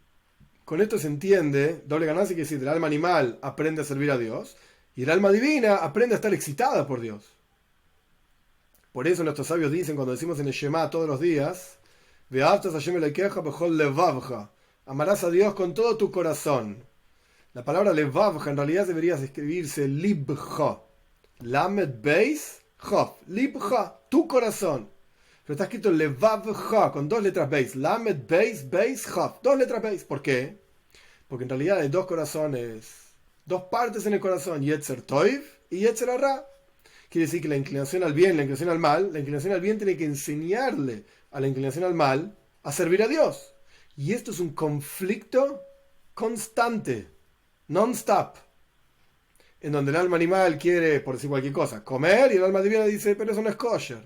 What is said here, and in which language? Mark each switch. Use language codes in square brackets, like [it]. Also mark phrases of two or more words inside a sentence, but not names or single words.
[es] Con esto se entiende, doble ganancia quiere decir, el alma animal aprende a servir a Dios y el alma divina aprende a estar excitada por Dios. Por eso nuestros sabios dicen, cuando decimos en el Shema todos los días, amarás a Dios con todo tu corazón. La palabra levavja en realidad debería escribirse libja. [he] למד בית כף. [es] Libja, tu corazón. Pero está escrito levavja con dos letras beis. [he] למד בית בית כף. [es] Dos letras beis. ¿Por qué? Porque en realidad hay dos corazones, dos partes en el corazón, [he] יצר טוב [es] y [he] יצר הרע. [es] Quiere decir que la inclinación al bien, la inclinación al mal, la inclinación al bien tiene que enseñarle a la inclinación al mal a servir a Dios. Y esto es un conflicto constante, non-stop, en donde el alma animal quiere, por decir cualquier cosa, comer, y el alma divina dice, pero eso no es kosher.